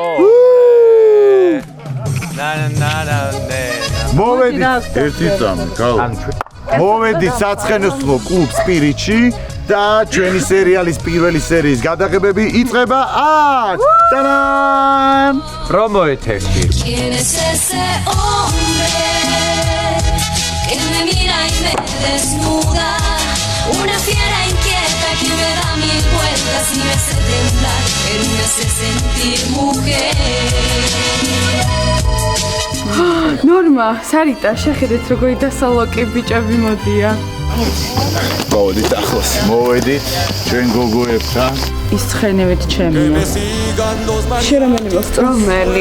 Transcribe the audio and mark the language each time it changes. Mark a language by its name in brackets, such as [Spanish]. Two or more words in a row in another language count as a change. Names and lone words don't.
[Georgian] მოვედით ერთი წამი, გავა. მოვედით საცხენოსო კლუბ სპირიტში და ჩვენი სერიალის პირველი სერიის გადაღებები იწყება აქ. Tadam! Promo ეთერში. [Spanish] ¿Quién es ese hombre que me mira y me desnuda? Una fiera inquieta que me da mil vueltas y me hace temblar, pero me hace sentir mujer. [Georgian] ნორმა, სარიტა, შეხედეთ როგორი დასალოკე ბიჭები მოდია. მოვედით ახლოს. მოვედით ჩვენ გოგოებთან. ის ცხენებით ჩემია. შერამელი მოსწრომელი.